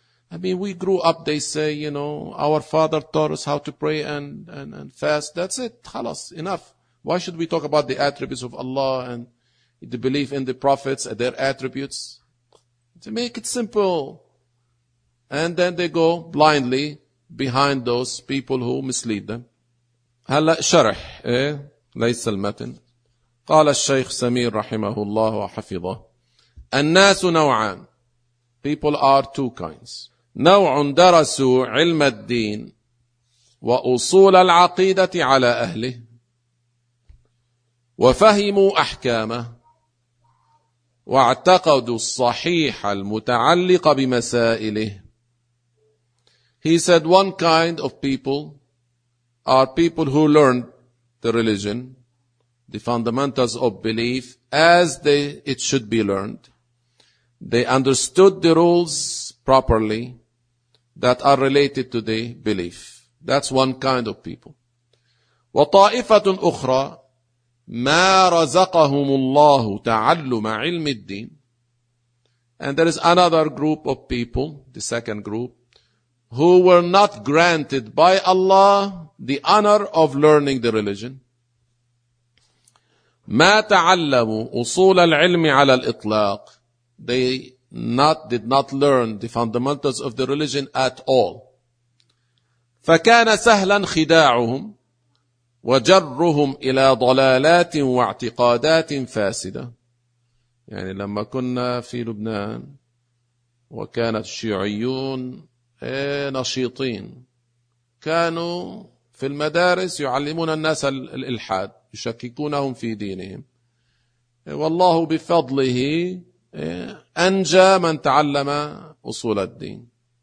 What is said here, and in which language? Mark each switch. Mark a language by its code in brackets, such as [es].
[en] I mean, we grew up, they say, you know, our father taught us how to pray and fast. That's it. Khalas. Enough. Why should we talk about the attributes of Allah and the belief in the prophets and their attributes? To make it simple. And then they go blindly behind those people who mislead them. [ar] هلا شرح ليس المتن. قال الشيخ سمير رحمه الله وحفظه: الناس نوعان. [en] People are two kinds. [ar] نوع درسوا علم الدين وأصول العقيدة على أهله وفهموا أحكامه واعتقدوا الصحيح المتعلق بمسائله. [en] He said one kind of people are people who learned the religion, the fundamentals of belief, as it should be learned. They understood the rules properly that are related to the belief. That's one kind of people. [ar] وطائفة أخرى ما رزقهم الله تعلم علم الدين. [en] And there is another group of people, the second group, who were not granted by Allah the honor of learning the religion. [ar] ما تعلموا أصول العلم على الإطلاق. [en] They did not learn the fundamentals of the religion at all. [ar] فكان سهلا خداعهم وجرهم إلى ضلالات واعتقادات فاسدة. يعني لما كنا في لبنان وكانت الشيعيون نشيطين، كانوا في المدارس يعلمون الناس الإلحاد، يشككونهم في دينهم، والله بفضله أنجى من تعلم أصول الدين.